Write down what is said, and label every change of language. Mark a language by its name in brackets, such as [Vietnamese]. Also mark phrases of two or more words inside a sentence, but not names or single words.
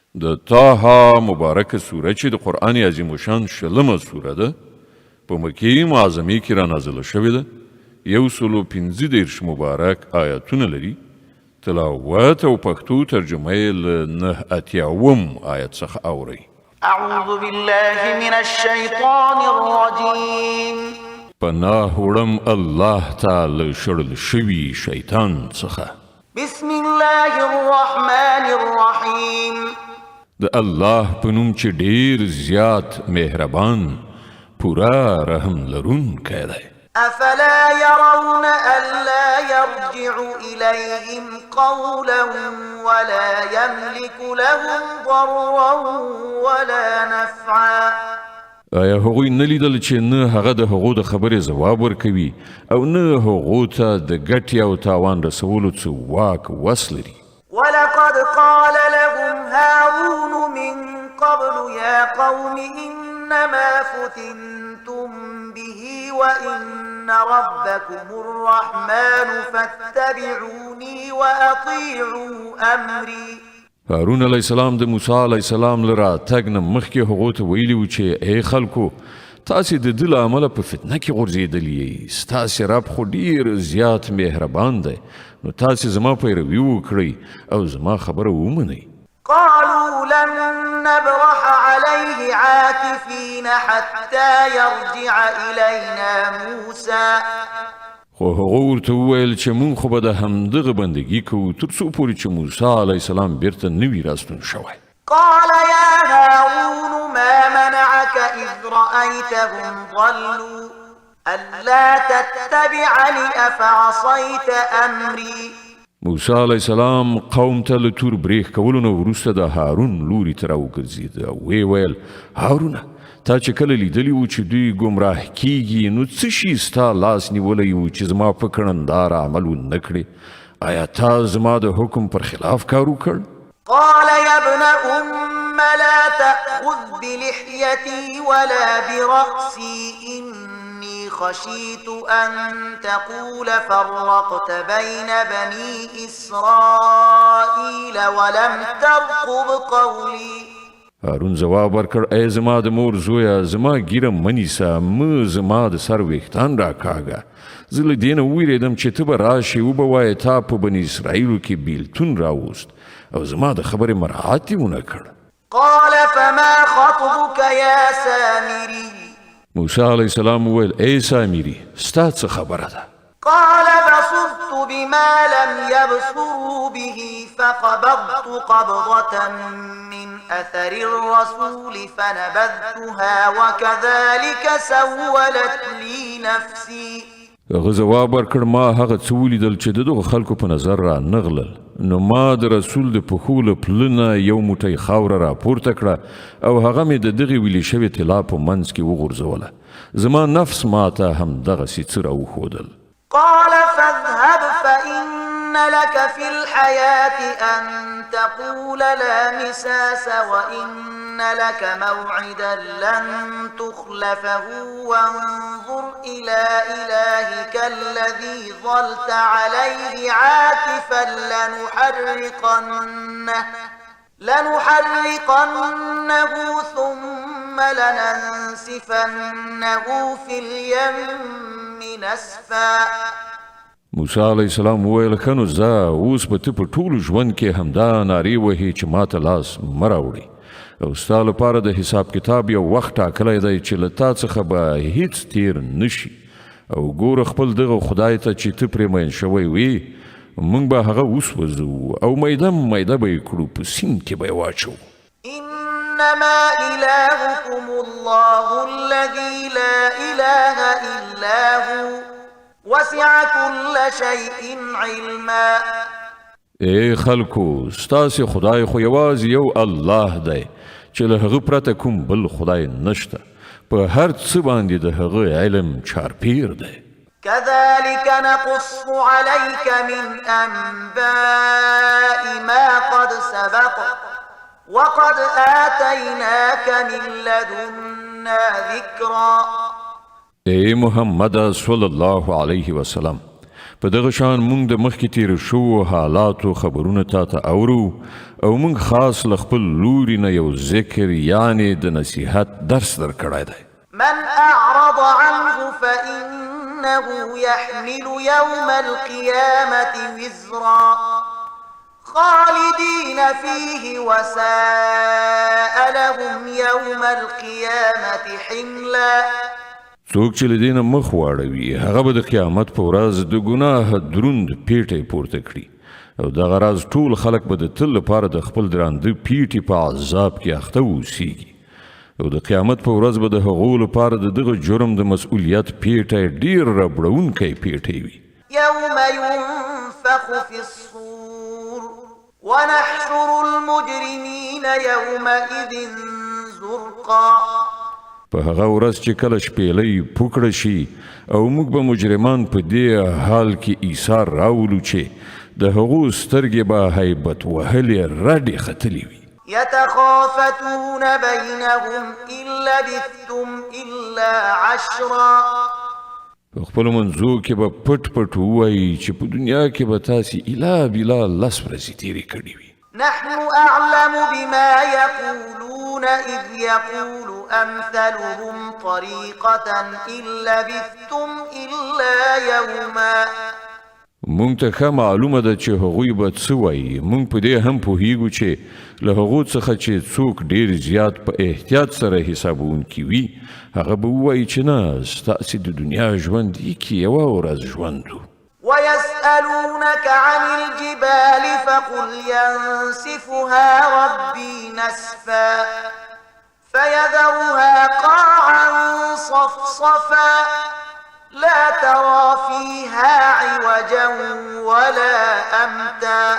[Pashto] د طه مبارکه سوره چې د قرآن عظیم شان شلمه سوره ده په مکې معظمې کې را نازله شوې ده 115 مبارک آیاتونه لري تلاوت او پښتو ترجمه یې له 89 آیت څخه اورئ [Arabic] أعوذ بالله من الشيطان الرجيم [Pashto] پناه وړم الله تعالی شړل شوي شیطان څخه [Arabic] بسم الله الرحمن الرحيم [Pashto] د الله په نوم چې ډیر زیات مهربان پورا رحم لرونکی دی [Arabic] أفلا يرون ألا يرجع إليهم قولا ولا يملك لهم ضرا ولا نفعا [Pashto] آیا هغوی نه لیدل چې نه هغه د هغو د خبرې ځواب ورکوي او نه هغو ته د ګټې او تاوان رسولو څه واک وس لري [Arabic] ولقد قال لهم هارون من قبل يا قوم إنما فتنتم به وإن ربكم الرحمن فاتبعوني وأطيعوا أمري [Pashto] هارون [Arabic] علیه السلام [Pashto] د موسی [Arabic] علیه السلام [Pashto] لره تګ نه مخکې هغو ته ویلي و چې ای خلکو تاسې د ده له امله په فتنه کې غورځېدلي یئ ستاسې رب خو ډېر زیات مهربان دی نو تاسې زما پیروي وکړئ او زما خبره ومنئ [Arabic] قالوا لن نبرح عليه عاكفين حتى يرجع إلينا موسى [Pashto] خو هغه ورته وویل چې مونږ خو به د همدغه بندګي کوو تر څو پورې چې موسی [Arabic] علیه السلام [Pashto] بیرته نه وي راستون شوی [Arabic] قال يا هارون ما منعك إذ رأيتهم ضلوا ألا تتبعني أفعصيت أمري [Pashto] موسی [Arabic] علیه السلام [Pashto] قوم ته له تور بریښ کولو نه وروسته د هارون لوري ته راوګرځېد او ویې ویل هارونه تا چې کله لیدلی و چې دوی ګمراه کیږي نو څه شي ستا لاس نیولی و چې زما په کړنداره عمل ونه کړې آیا تا زما د حکم پر خلاف کار وکړ [Arabic] قال يا ابن أم لا تأخذ بلحيتي ولا برأسي إني خشيت أن تقول فرقت بين بني إسرائيل ولم ترقب قولي [Pashto] هارون جواب ورکړ ای زما د مور زویه زما ګیره منیسه مه زما د سر ویښتان راکاږه زه له دې نه وویرېدم چې ته به راشې وبه وایې تا په بني اسرائیلو کې بیلتون راوست او زما د خبرې مراعات یې ونه کړ [Arabic] قال فما خطبك يا سامري [Pashto] موسی [Arabic] علیه السلام [Pashto] وویل ای سامري ستا څه خبره ده [Arabic] قال بصرت بما لم يبصروا به فقبضت قبضة من أثر الرسول فنبذتها وكذلك سولت لي نفسي [Pashto] هغه جواب ورکړ ما هغه څه ولیدل چې د دغو خلکو په نظر را نغلل نو ما د رسول د پښو له پله نه یو موټی خاوره راپورته کړه او هغه مې د دغې ویلې شوې طلا په منځ کې وغورځوله زما نفس ما ته همدغسې څه راوښودل [Arabic] قال فاذهب فإن لك في الحياة أن تقول لا مساس وإن لك موعدا لن تخلفه وانظر إلى إلهك الذي ظلت عليه عاكفا لنحرقنه ثم لننسفنه في اليم نسفا [Pashto] موسی [Arabic] علیه السلام [Pashto] وویل ښه نو ځه اوس به ته په ټولو ژوند کې همدا نارې وهې چې ما ته لاس مه راوړې او ستا لپاره د حساب کتاب یو وخت ټاکلی دی چې له تا څخه به هیڅ تیر نشي او ګوره خپل دغه خدای ته چې ته پرې مین شوی وې موږ به هغه وسوځو او میده میده به یې کړو په سیند کې به یې واچوو [Arabic] إنما إلهكم الله الذي لا إله إلا هو وسع كل شيء علما [Pashto] ای خلکو ستاسې خدای خو یوازې یو الله دی چې له هغه پرته کوم بل خدای نشته په هر څه باندې د هغه علم چارپیر دی [Arabic] كذلك نقص عليك من أنباء ما قد سبق وقد آتيناك من لدنا ذكرا [Pashto] ای محمد [Arabic] صلی الله علیه وسلم [Pashto] په دغه شان موږ د مخکې تیر شو حالاتو خبرونه تاته اورو او موږ خاص له خپل لوري نه یو ذکر یعنی د نصیحت درس درکړی دی. [Arabic] من أعرض عنه فإنه يحمل يوم القيامة وزرا خالدين فيه وساء لهم يوم القيامة حملا. [Pashto] څوک چې له دې نه مخ واړوي هغه به د قیامت په ورځ د ګناه دروند پیټی پورته کړي او دغه راز ټول خلک به د تل لپاره د خپل درانده پیټي په عذاب کې اخته اوسیږي او د قیامت په ورځ به د هغو لپاره د دغه جرم د مسؤلیت پیټی ډیر ربړونکی پیټی وي. [Arabic] يوم ينفخ في الصور ونحشر المجرمين يومئذ زرقا. [Pashto] په هغه ورځ چې کله شپېلۍ پوکړه شي او موږ به مجرمان په دې حال کې ایثار راولو چې د هغو سترګې به هیبت وهلې رډې ختلې وي. [Arabic] يتخافتون بينهم إن لبثتم إلا عشرا. [Pashto] په خپلو منځو کې به پټ پټ ووایي چې په دنیا کې به تاسې الا بلا لس ورځې تېرې کړې وي. [Arabic] نحن أعلم بما يقولون إذ يقول أمثلهم طريقة إن لبثتم إلا يوما. [Pashto] مونږ ته ښه معلومه ده چې هغوی به څه وایي. مونږ په دې هم پوهیږو چې له هغو څخه چې څوک ډیر زیات په احتیاط سره حسابونکي وي هغه به ووایي چې نه ستاسې د دنیا ژوند کې یوه ورځ ژوند و. [Arabic] ويسألونك عن الجبال فقل ينسفها ربي نسفا فيذرها قاعا صفصفا لا ترى فيها عوجا ولا أمتا.